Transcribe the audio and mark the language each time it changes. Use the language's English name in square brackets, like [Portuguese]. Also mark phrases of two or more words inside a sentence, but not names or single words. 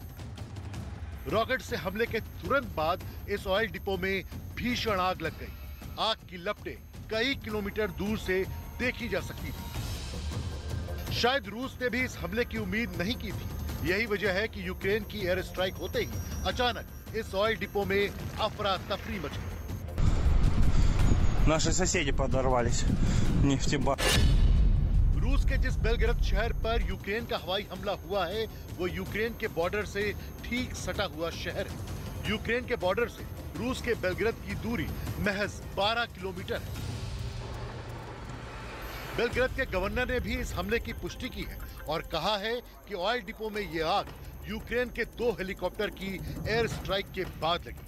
[Hindi] रॉकेट से हमले के तुरंत बाद इस [English] oil depot [Hindi] में भीषण आग लग गई। आग की लपटें कई किलोमीटर दूर से देखी जा सकती थी। शायद रूस ने भी इस हमले की उम्मीद नहीं की थी। यही वजह है कि यूक्रेन की [English] air strike [Hindi] होते ही अचानक इस [English] oil depot [Hindi] में अफरा तफरी मच गई। [Russian] Наши соседи подорвались. Нефтебар. [Hindi] रूस के जिस बेलग्राद शहर पर यूक्रेन का हवाई हमला हुआ है, वो यूक्रेन के बॉर्डर से ठीक सटा हुआ शहर है। यूक्रेन के बॉर्डर से रूस के बेलग्राद की दूरी महज 12 किलोमीटर है। बेलग्राद के गवर्नर ने भी इस हमले की पुष्टि की है और कहा है कि [English] oil depot [Hindi] में ये आग यूक्रेन के 2 हेलीकॉप्टर की [English] air strike [Hindi] के बाद लगी।